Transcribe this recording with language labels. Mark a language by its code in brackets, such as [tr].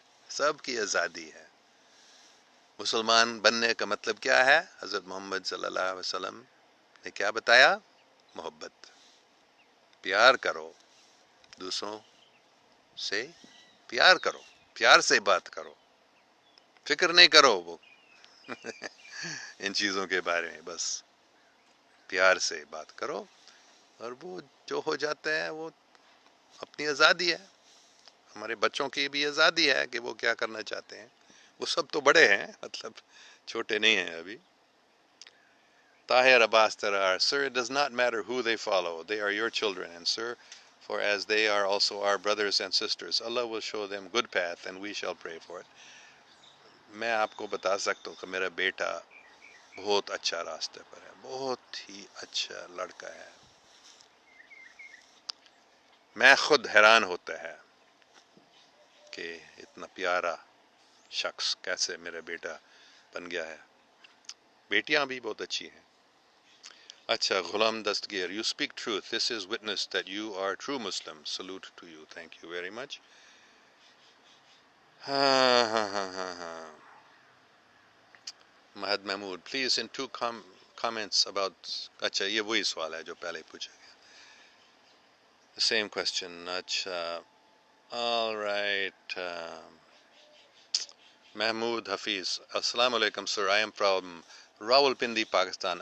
[ur] سب کی آزادی ہے. مسلمان بننے کا مطلب کیا ہے؟ حضرت محمد صلی اللہ علیہ وسلم نے کیا بتایا؟ محبت، پیار کرو، دوسروں سے پیار کرو، پیار سے بات کرو، فکر نہیں کرو وہ ان چیزوں کے بارے میں، بس پیار سے بات کرو، اور وہ جو ہو جاتا ہے وہ اپنی آزادی ہے. ہمارے بچوں کی بھی آزادی ہے کہ وہ کیا کرنا چاہتے ہیں، وہ سب تو بڑے ہیں، مطلب چھوٹے نہیں ہیں ابھی. [en] Tahir Abbas Tarar: Sir, it does not matter who they follow. They are your children, and sir, for as they are also our brothers and sisters, Allah will show them good path, and we shall pray for it. [ur] میں آپ کو بتا سکتا ہوں کہ میرا بیٹا بہت اچھا راستے پر ہے، بہت ہی اچھا لڑکا ہے. میں خود حیران ہوتا ہے کہ اتنا پیارا شخص کیسے میرا بیٹا بن گیا ہے. بیٹیاں بھی بہت اچھی ہیں. اچھا Ghulam Dastgir: [en] You speak truth. This is witness that you are true Muslim. Salute to you. Thank you very much. [ur] ہاں. [en] مہد Mahmood: Please in 2 comments about. [ur] اچھا یہ وہی سوال ہے جو پہلے پوچھا گیا. [en] Same question. [ur] اچھا [en] all right. [ur] محمود حفیظ: السلام علیکم سر، [en] I am from [ur] Rawal Pindi Pakistan.